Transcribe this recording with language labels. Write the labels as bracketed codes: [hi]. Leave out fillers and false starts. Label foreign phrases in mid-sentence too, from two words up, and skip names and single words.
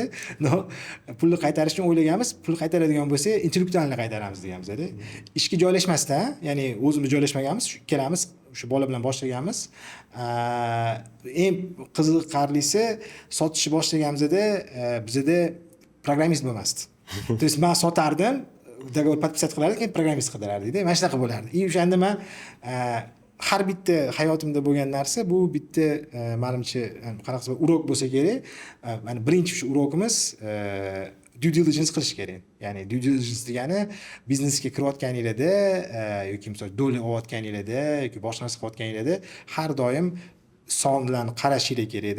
[uz] No, pulni qaytarishni o'ylaganmiz. Pul qaytaradigan bo'lsa, intellektualni qaytaramiz deganmiz-da. Ishga joylashmasdan, ya'ni o'zimiz joylashmaganmiz, shu ikkalamiz o'sha bola bilan boshlaganmiz. Eng qiziqarlisi sotishni boshlaganimizda bizda programmist bo'lmasdi. [ru] То есть [uz] men sotardim, [ru] договор подписать [uz] qilardik, keyin programmist qidirardik-da. Mana shunaqa bo'lardi. O'shanda men har bitta hayotimda bo'lgan narsa bu bitta menimcha qanaqasi urok bo'lsa kerak. Mana birinchi shu urokimiz [en] due diligence [uz] qilish kerak. Ya'ni [en] due diligence [uz] degani biznesga kirayotganingizda yoki misol dollar olayotganingizda yoki boshqa narsa qilayotganingizda har doim sonlarni qarashingiz kerak-da.